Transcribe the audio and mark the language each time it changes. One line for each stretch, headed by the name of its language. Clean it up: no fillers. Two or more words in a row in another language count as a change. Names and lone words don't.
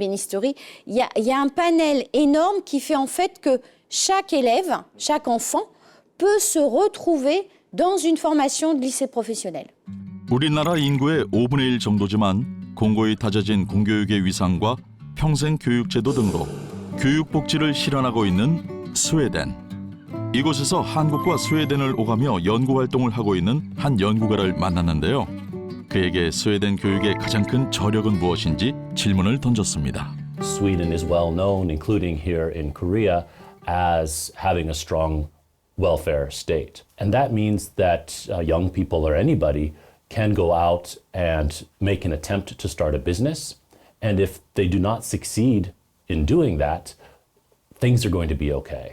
French: Il y a un panel énorme qui fait en fait que chaque élève, chaque enfant peut se retrouver dans une formation de lycée professionnel.
Korean: 우리나라 인구의 5분의 1 정도지만 공고히 다져진 공교육의 위상과 평생 교육제도 등으로 교육복지를 실현하고 있는 스웨덴. 이곳에서 한국과 스웨덴을 오가며 연구활동을 하고 있는 한 연구가를 만났는데요. 그에게 스웨덴 교육의 가장 큰 저력은 무엇인지 질문을 던졌습니다.
English: Sweden is well known, including here in Korea, as having a strong welfare state. And that means that young people or anybody can go out and make an attempt to start a business. And if they do not succeed in doing that, things are going to be okay.